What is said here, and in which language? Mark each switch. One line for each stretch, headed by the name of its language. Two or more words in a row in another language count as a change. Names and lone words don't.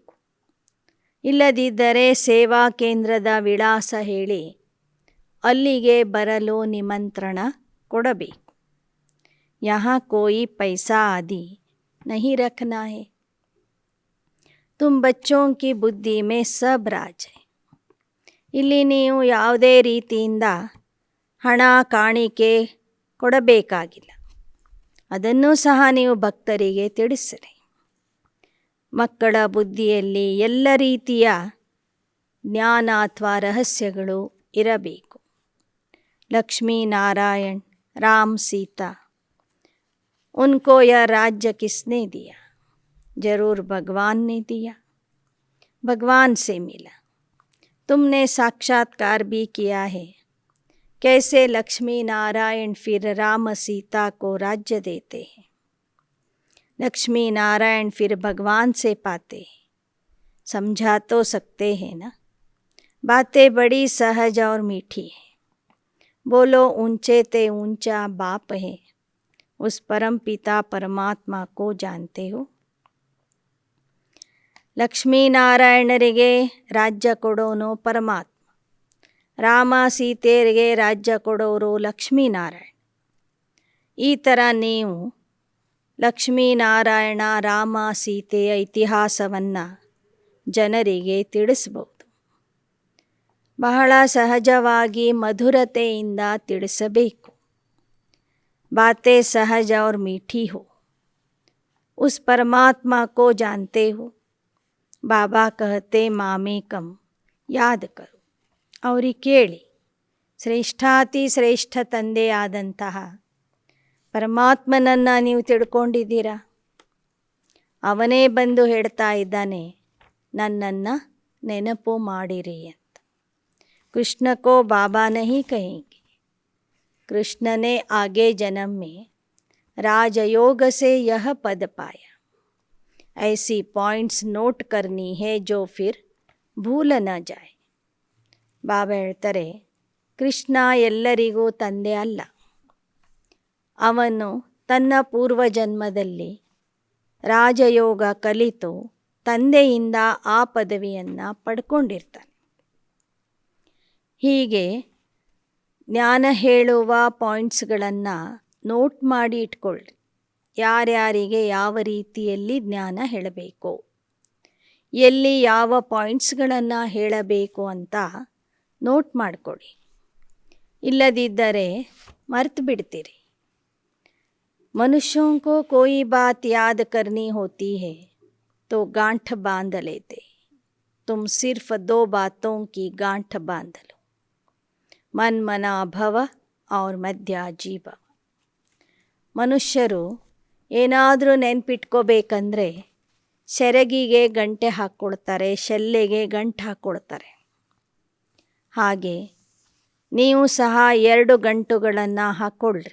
Kannada: ಇಲ್ಲದಿದ್ದರೆ ಸೇವಾ ಕೇಂದ್ರದ ವಿಳಾಸ ಹೇಳಿ ಅಲ್ಲಿಗೆ ಬರಲು ನಿಮಂತ್ರಣ ಕೊಡಬೇಕು.
Hindi: यहाँ कोई पैसा आदि नहीं रखना है. तुम बच्चों की बुद्धि में सब राज है.
Kannada: ಇಲ್ಲಿ ನೀವು ಯಾವುದೇ ರೀತಿಯಿಂದ ಹಣ ಕಾಣಿಕೆ ಕೊಡಬೇಕಾಗಿಲ್ಲ. ಅದನ್ನೂ ಸಹ ನೀವು ಭಕ್ತರಿಗೆ ತಿಳಿಸಿರಿ. ಮಕ್ಕಳ ಬುದ್ಧಿಯಲ್ಲಿ ಎಲ್ಲ ರೀತಿಯ ಜ್ಞಾನ ಅಥವಾ ರಹಸ್ಯಗಳು ಇರಬೇಕು. ಲಕ್ಷ್ಮೀ ನಾರಾಯಣ್,
Hindi: राम सीता, उनको यह राज्य किसने दिया? जरूर भगवान ने दिया. भगवान से मिला. तुमने साक्षात्कार भी किया है. कैसे लक्ष्मी नारायण फिर राम सीता को राज्य देते हैं. लक्ष्मी नारायण फिर भगवान से पाते हैं. समझा तो सकते हैं ना. बातें बड़ी सहज और मीठी है. बोलो ऊंचे ते ऊंचा बाप है. उस परम पिता परमात्मा को जानते हो.
Kannada: ಲಕ್ಷ್ಮೀನಾರಾಯಣರಿಗೆ ರಾಜ್ಯ ಕೊಡೋನು ಪರಮಾತ್ಮ. ರಾಮ ಸೀತೆಯರಿಗೆ ರಾಜ್ಯ ಕೊಡೋರು ಲಕ್ಷ್ಮೀನಾರಾಯಣ. ಈ ಥರ ನೀವು ಲಕ್ಷ್ಮೀನಾರಾಯಣ ರಾಮ ಸೀತೆಯ ಇತಿಹಾಸವನ್ನು ಜನರಿಗೆ ತಿಳಿಸ್ಬೋದು. ಬಹಳ ಸಹಜವಾಗಿ ಮಧುರತೆಯಿಂದ ತಿಳಿಸಬೇಕು.
Hindi: बातें सहज और मीठी हो. उस परमात्मा को जानते हो. बाबा कहते मामेकं याद करो.
Kannada: ಅವ್ರಿಗೆ ಕೇಳಿ, ಶ್ರೇಷ್ಠಾತಿ ಶ್ರೇಷ್ಠ ತಂದೆಯಾದಂತಹ ಪರಮಾತ್ಮನನ್ನು ನೀವು ತಿಳ್ಕೊಂಡಿದ್ದೀರಾ? ಅವನೇ ಬಂದು ಹೇಳ್ತಾ ಇದ್ದಾನೆ, ನನ್ನನ್ನು ನೆನಪು ಮಾಡಿರಿ ಅಂತ.
Hindi: कृष्ण को बाबा नहीं कहेंगे. कृष्ण ने आगे जन्म में राजयोग से यह पद पाया. ऐसी पॉइंट्स नोट करनी है जो फिर भूल न जाए.
Kannada: ಬಾಬಾ ಹೇಳ್ತಾರೆ, ಕೃಷ್ಣ ಎಲ್ಲರಿಗೂ ತಂದೆ ಅಲ್ಲ. ಅವನು ತನ್ನ ಪೂರ್ವಜನ್ಮದಲ್ಲಿ ರಾಜಯೋಗ ಕಲಿತು ತಂದೆಯಿಂದ ಆ ಪದವಿಯನ್ನು ಪಡ್ಕೊಂಡಿರ್ತಾನೆ. ಹೀಗೆ ಜ್ಞಾನ ಹೇಳುವ ಪಾಯಿಂಟ್ಸ್ಗಳನ್ನು ನೋಟ್ ಮಾಡಿ ಇಟ್ಕೊಳ್ಳಿ. ಯಾರ್ಯಾರಿಗೆ ಯಾವ ರೀತಿಯಲ್ಲಿ ಜ್ಞಾನ ಹೇಳಬೇಕು, ಎಲ್ಲಿ ಯಾವ ಪಾಯಿಂಟ್ಸ್ಗಳನ್ನು ಹೇಳಬೇಕು ಅಂತ ನೋಟ್ ಮಾಡಿಕೊಡಿ. ಇಲ್ಲದಿದ್ದರೆ ಮರ್ತು ಬಿಡ್ತೀರಿ.
Hindi: मनुष्यों को कोई बात याद करनी होती है तो गांठ बांध लेते. तुम सिर्फ 2 बातों की गांठ बांध लो.
Sanskrit: मन मना भव और मध्याजी भव.
Kannada: ಮನುಷ್ಯರು ಏನಾದರೂ ನೆನ್ಪಿಟ್ಕೋಬೇಕಂದ್ರೆ ಸೆರಗಿಗೆ ಗಂಟೆ ಹಾಕ್ಕೊಳ್ತಾರೆ, ಶೆಲ್ಲೆಗೆ ಗಂಟು ಹಾಕ್ಕೊಳ್ತಾರೆ. ಹಾಗೆ ನೀವು ಸಹ 2 ಗಂಟುಗಳನ್ನು ಹಾಕ್ಕೊಳ್ರಿ.